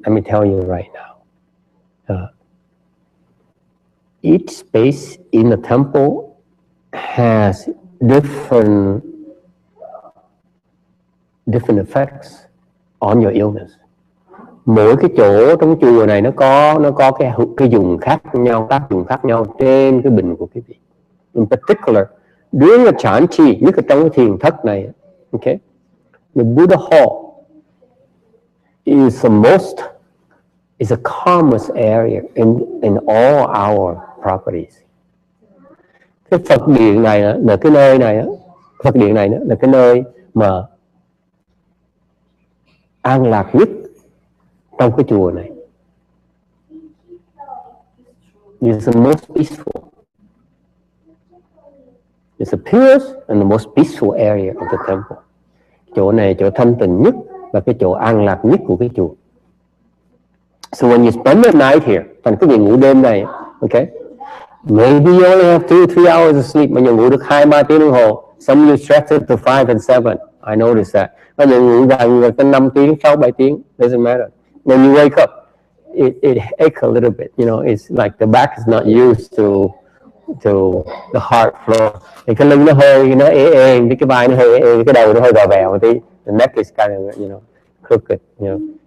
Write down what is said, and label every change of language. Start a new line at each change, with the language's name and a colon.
English: Let me tell you right now. Each space in the temple has different effects on your illness.
Vietnamese: Mỗi cái chỗ trong chùa này nó có cái dùng khác nhau, tác dụng khác nhau trên cái bệnh của quý vị.
English: In particular, during the chanchi,
Vietnamese: nhất là trong cái thiền thất này,
English: okay, the Buddha Hall is the calmest area in all our properties.
Vietnamese: Cái Phật điện này là cái nơi này, Phật điện này là cái nơi mà an lạc nhất trong cái chùa này.
English: It's the most peaceful. It's the purest and the most peaceful area of the temple.
Vietnamese: Chỗ này chỗ thanh tịnh nhất và cái chỗ an lạc nhất của cái chùa.
English: So when you spend the night here,
Vietnamese: thành cái việc ngủ đêm này,
English: okay, maybe you only have 2-3 hours of sleep,
Vietnamese: mà nhiều ngủ được 2-3 tiếng đồng hồ.
English: Some you stretch it to 5 and 7. I noticed that.
Vietnamese: Mà nhiều ngủ gần tới 5 tiếng, 6-7 tiếng,
English: doesn't matter. When you wake up, it aches a little bit. You know, it's like the back is not used to the heart flow.
Vietnamese: Thì cái lưng nó hơi, nó ê, cái vai nó hơi ê, cái đầu nó hơi gò vèo một tí.
English: The neck is kind of, you know, crooked, you know.